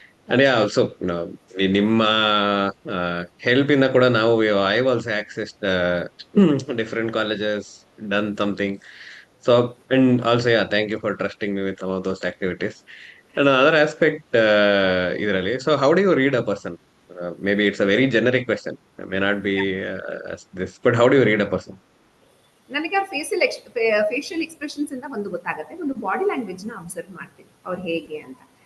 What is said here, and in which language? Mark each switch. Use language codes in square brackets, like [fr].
[en] and ya also [kn] ನಿಮ್ಮ help ಇಂದ ಕೂಡ ನಾವು [en] I also access different colleges, done something. So and also ya thank you for trusting me with some of those activities. And other aspect [kn] ಇದರಲ್ಲಿ, [en] So how do you read a person? Maybe it's a very generic question. It may not be this, but how do you read a person? [kn] ನನಗೆ ಅವ್ರ facial expressions ಇಂದ ಒಂದು ಗೊತ್ತಾಗುತ್ತೆ, ಒಂದು body language ನ observe ಮಾಡ್ತೀನಿ ಅವ್ರು ಹೇಗೆ ಅಂತ.